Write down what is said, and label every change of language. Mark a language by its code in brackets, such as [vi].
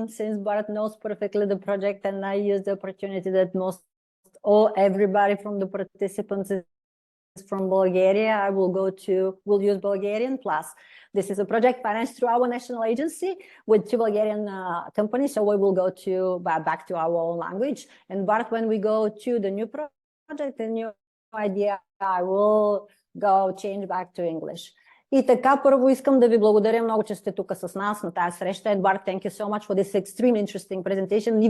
[en] Since Bart knows perfectly the project and I use the opportunity that everybody from the participants is from Bulgaria, I will use Bulgarian plus. This is a project financed through our national agency with 2 Bulgarian companies, so we will go back to our own language. And Bart, when we go to the new project, the new idea, I will go change back to English. [bg] И така, първо искам да ви благодаря много, че сте тук с нас на тази среща. [en] And Bart, thank you so much for this extremely interesting presentation.